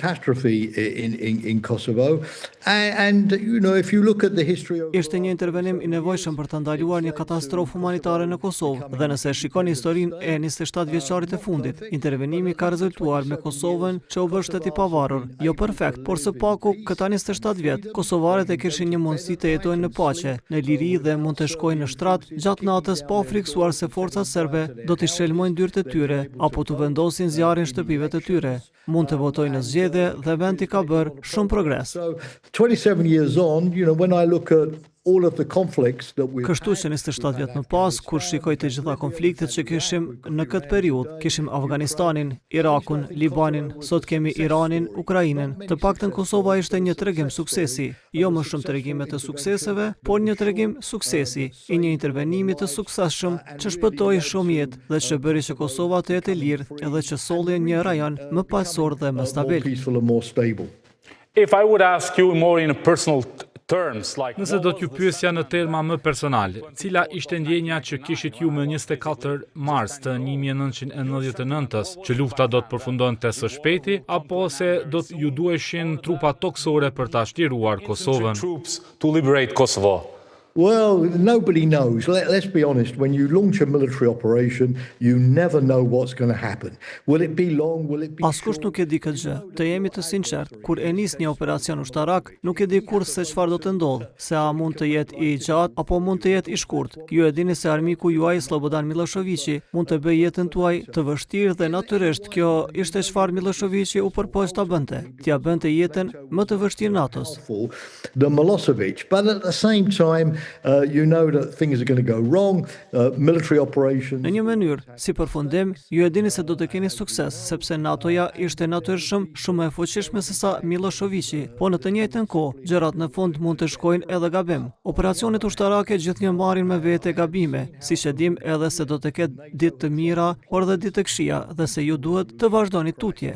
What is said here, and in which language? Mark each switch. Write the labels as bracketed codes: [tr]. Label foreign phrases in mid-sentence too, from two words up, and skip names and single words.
[sq] Ishte një intervenim i nevojshëm për të ndaluar një katastrofë humanitare në Kosovë dhe nëse shikoni historinë e 27 vjeçarit të fundit, intervenimi ka rezultuar me Kosovën që u bë shtet i pavarur, jo perfekt, por së paku këta 27 vjet, kosovarët e kishin një mundësi të jetojnë në paqe, në liri dhe mund të shkojnë në shtrat gjatë natës pa u friksuar se forcat serbe do t'i shelmojnë dyert e tyre apo t'u vendosin zjarrin shtëpive të tyre. Mund të votojnë në zgjedhje dhe vendi ka bërë shumë progres. [en] 27 years on, when I look at all of the conflicts that we [sq] Kështu që 27 vjet më pas, kur shikoj të gjitha konfliktet që kishim në këtë periudhë, kishim Afganistanin, Irakun, Libanin, sot kemi Iranin, Ukrainën. Të paktën Kosova ishte një tregim suksesi, jo më shumë tregime të sukseseve, por një tregim suksesi, i një intervenimi të suksesshëm që shpëtoi shumë jetë dhe që bëri që Kosova të jetë e lirë edhe që solli një rajon më paqësor dhe më stabil. [en] If I would ask you more in a personal [sq] Nëse do t'ju pyesja në terma më personal, cila ishte ndjenja që kishit ju më 24 mars të 1999-s, që lufta do të përfundonte së shpejti, apo se do t'ju duheshin trupa toksore për ta shtliruar Kosovën? [en] Well, nobody knows. Let's be honest. When you launch a military operation, you never know what's going to happen. Will it be long? Will it be short? [sq] Askush nuk e di këtë gjë. Të jemi të sinqert, kur e nis një operacion ushtarak, nuk e di kurrë se çfarë do të ndodhë, se a mund të jetë i gjatë apo mund të jetë i shkurtë. Ju e dini se armiku juaj Slobodan Miloševići mund të bëjë jetën tuaj të vështirë dhe natyrisht kjo ishte çfarë Miloševići u përpoq ta bënte. T'ia bënte jetën më të vështirë NATO-s. [en] The Milošević, but at the same time you know that things are going to go wrong, military operations. [sq] Në një mënyrë, si përfundim, ju e dini se do të keni sukses, sepse NATO-ja ishte natyrisht shumë e fuqishme se sa Miloševići, po në të njëjtën kohë, gjërat në fund mund të shkojnë edhe gabim. Operacionet ushtarake gjithnjë marrin me vete gabime, siç e dim edhe se do të ketë ditë të mira, por edhe ditë të këqija dhe se ju duhet të vazhdoni tutje.